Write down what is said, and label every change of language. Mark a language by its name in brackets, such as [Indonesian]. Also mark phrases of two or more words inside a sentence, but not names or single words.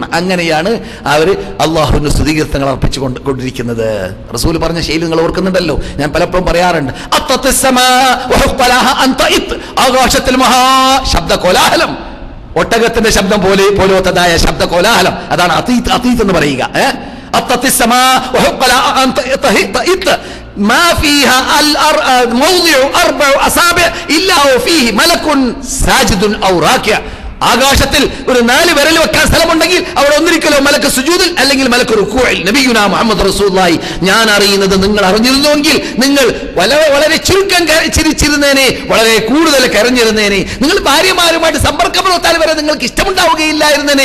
[Malayalam] അങ്ങനെയാണ് അവർ അള്ളാഹുവിന്റെ സ്തുതികീർത്തനങ്ങൾ അർപ്പിച്ചു കൊണ്ടിരിക്കുന്നത്. റസൂൽ പറഞ്ഞ ശൈലി നിങ്ങൾ ഓർക്കുന്നുണ്ടല്ലോ, ഞാൻ പലപ്പോഴും പറയാറുണ്ട്. ആകാശത്തിൽ മഹാശബ്ദ കോലാഹലം, ഒട്ടകത്തിന്റെ ശബ്ദം പോലത്തതായ ശബ്ദ കോലാഹലം, അതാണ് അതീത്ത് എന്ന് പറയുക. [Arabic] ما فيها موضع 4 أصابع إلا وفيه ملك ساجد أو راكع. [Malayalam] ആകാശത്തിൽ ഒരു 4 വിരൽ വെക്കാൻ സ്ഥലമുണ്ടെങ്കിൽ അവിടെ ഒന്നിരിക്കലോ മലക്ക് സുജൂദിൽ അല്ലെങ്കിൽ മലക്ക് റുക്കൂഇൽ. [Arabic] نبينا محمد رسول الله, [Malayalam] ഞാൻ അറിയുന്നത് നിങ്ങൾ അറിഞ്ഞിരുന്നുവെങ്കിൽ നിങ്ങൾ വളരെ ചുരുക്കം ചിരിച്ചിരുന്നേനെ, വളരെ കൂടുതൽ കരഞ്ഞിരുന്നേനെ. നിങ്ങൾ ഭാര്യമാരുമായിട്ട് സമ്പർക്കം പുലർത്താൻ വരെ നിങ്ങൾക്ക് ഇഷ്ടമുണ്ടാവുകയില്ലായിരുന്നേനെ.